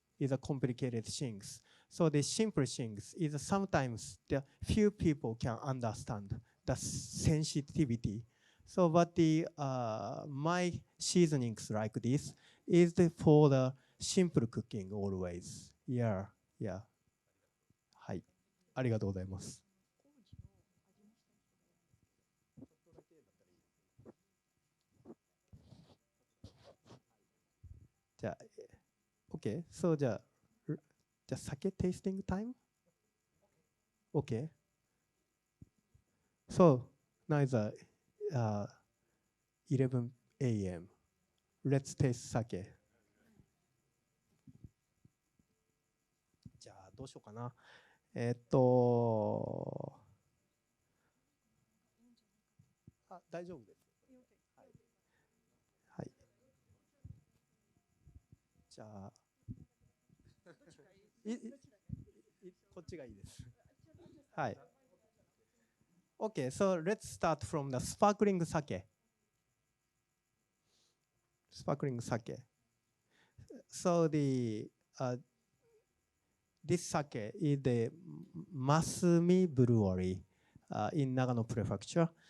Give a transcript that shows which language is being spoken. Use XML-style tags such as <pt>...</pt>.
<en>Is a complicated things. So the simple things is sometimes the few people can understand the sensitivity. So but my seasonings like this is for the simple cooking always. Yeah, yeah.</en> <ja>はい。ありがとうございます。じゃあ、</ja> <en>Okay, so the sake tasting time? Okay. So now it's 11 a.m. Let's taste sake.</en> <ja>じゃあどうしようかな。大丈夫です。はい。はい。じゃあ、こっちがいいです。はい。</ja> <en>Okay, so let's start from the sparkling sake. Sparkling sake. So this sake is the Masumi Brewery in Nagano Prefecture.</en>